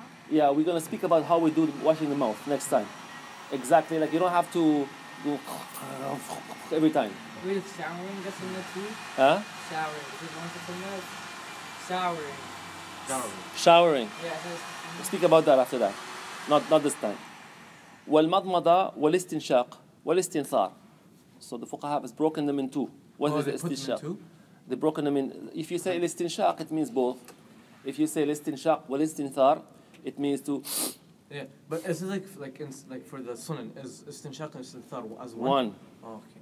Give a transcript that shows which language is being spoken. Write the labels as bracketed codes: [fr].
[en] Yeah, we're going to speak about how we do washing the mouth next time. Exactly, like you don't have to go every time. Wait, is showering the sunnah too? Huh? Showering. Is it one of the sunnahs? Showering. Showering. Yeah, it says. We'll speak about that after that. Not this time. [ar] والمضمضة والاستنشاق والاستنثار. [en] So the fuqaha has broken them in two. What is the they put them in istinshaq? two? They broken them in. If you say الاستنشاق, it means both. If you say الاستنشاق والاستنثار, it means to Yeah, but is it like for the sunan, is istinshaq and istinthar as one? one, Oh, okay.